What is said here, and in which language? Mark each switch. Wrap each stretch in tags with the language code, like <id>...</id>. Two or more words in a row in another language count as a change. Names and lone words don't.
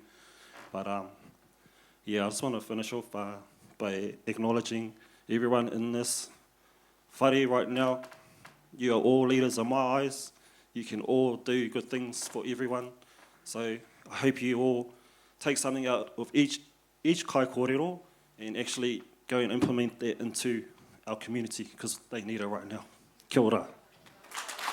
<en>But yeah, I just want to finish off by acknowledging everyone in this whare right now. You are all leaders in my eyes. You can all do good things for everyone. So I hope you all take something out of each</en> <mi>kai kōrero</mi> <en>and actually go and implement that into our community, because they need it right now.</en> <mi>Kia ora.</mi>